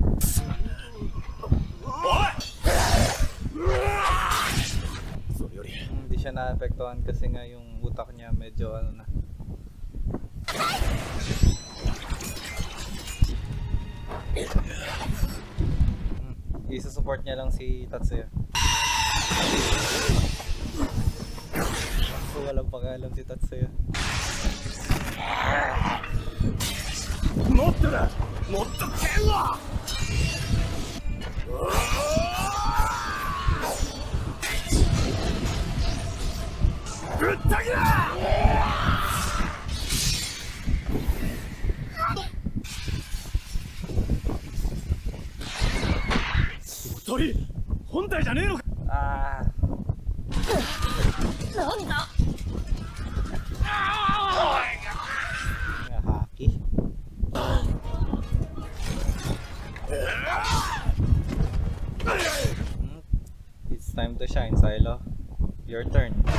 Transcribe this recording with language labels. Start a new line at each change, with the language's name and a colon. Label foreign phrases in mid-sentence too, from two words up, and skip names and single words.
Filipino: Hindi siya naapektuhan kasi nga yung utak niya medyo ano na. Isa-support niya lang si Tatsuya. So, walang pag-alam si Tatsuya.
Japanese: もっとだ。もっと剣を。ぶった切れ。おとり、本体じゃねえのか。 Ah! なんだ。 Haki.
English: It's time to shine, Silo. Your turn.